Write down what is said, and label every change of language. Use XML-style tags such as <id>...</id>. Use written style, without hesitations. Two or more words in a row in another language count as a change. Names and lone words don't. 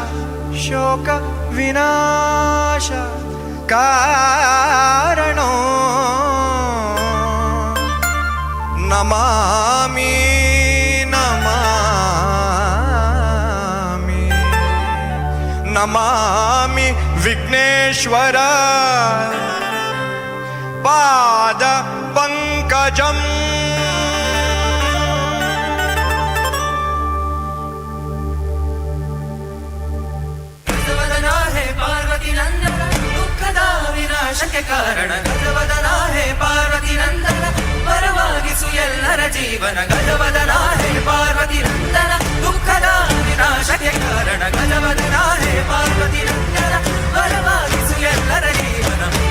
<sa>कारणो नमामि नमामि नमामि विघ्नेश्वर पाद पंकजम्</sa> <kn>ವಿನಾಶಕ್ಕೆ ಕಾರಣ ಗಜವದನ ಹೇ ಪಾರ್ವತಿ ನಂದನ ಪರವಾಗಿಸು ಎಲ್ಲರ ಜೀವನ ಗಜವದನ ಹೇ ಪಾರ್ವತಿ ನಂದನ ದುಃಖದ ವಿನಾಶಕ್ಕೆ ಕಾರಣ ಗಜವದನ ಹೇ ಪಾರ್ವತಿ ನಂದನ ಪರವಾಗಿಸು ಎಲ್ಲರ ಜೀವನ</kn>